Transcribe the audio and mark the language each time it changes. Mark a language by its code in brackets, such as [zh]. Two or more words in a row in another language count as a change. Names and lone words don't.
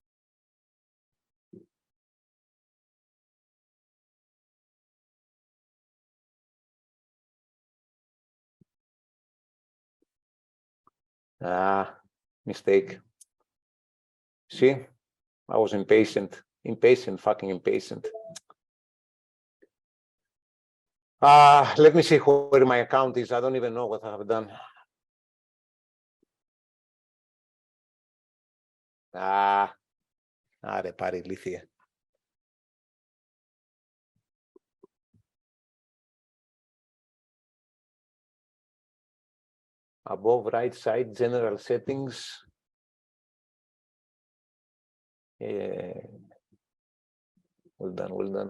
[en] Mistake. See, I was impatient, fucking impatient. Let me see where my account is. I don't even know what I have done. [el] Ρε πάρει ηλίθεια. [en] Above right side, general settings. Well done, well done.